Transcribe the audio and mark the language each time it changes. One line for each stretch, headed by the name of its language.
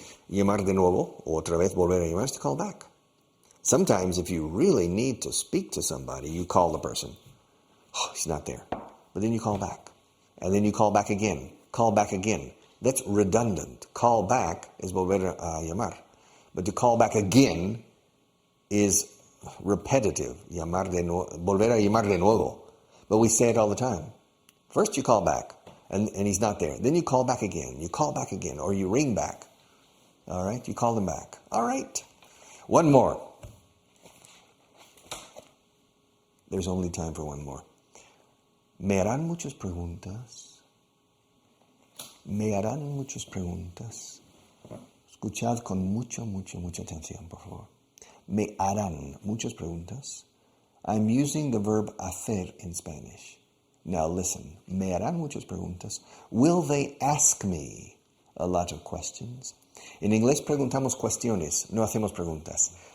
Spanish: Llamar de nuevo, o otra vez volver a llamar,
English: is to call back. Sometimes if you really need to speak to somebody, you call the person. Oh, he's not there. But then you call back. And then you call back again. Call back again. That's redundant. Call back is
Spanish: volver a llamar.
English: But to call back again is repetitive.
Spanish: Volver a llamar de nuevo.
English: But we say it all the time. First you call back, and he's not there. Then you call back again. You call back again, or you ring back. All right? You call them back. All right. One more. There's only time for one more.
Spanish: Me harán muchas preguntas. Me harán muchas preguntas. Escuchad con mucha atención, por favor. Me harán muchas preguntas.
English: I'm using the verb hacer in Spanish. Now listen.
Spanish: Me harán muchas preguntas.
English: Will they ask me a lot of questions?
Spanish: En inglés preguntamos cuestiones, no hacemos preguntas.